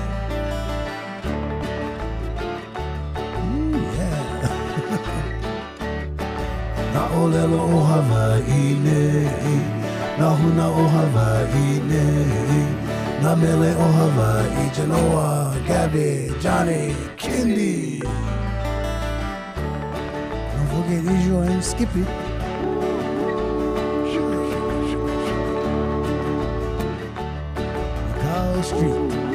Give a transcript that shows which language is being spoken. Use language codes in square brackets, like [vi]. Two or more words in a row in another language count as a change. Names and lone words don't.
[en] Ooh, yeah. [haw] Na olelo o Hawaii, na huna o Hawaii, na mele o Hawaii, Genoa, Gabby, Johnny, Kendi. [en] Don't forget Israel and Skippy. Carl Street.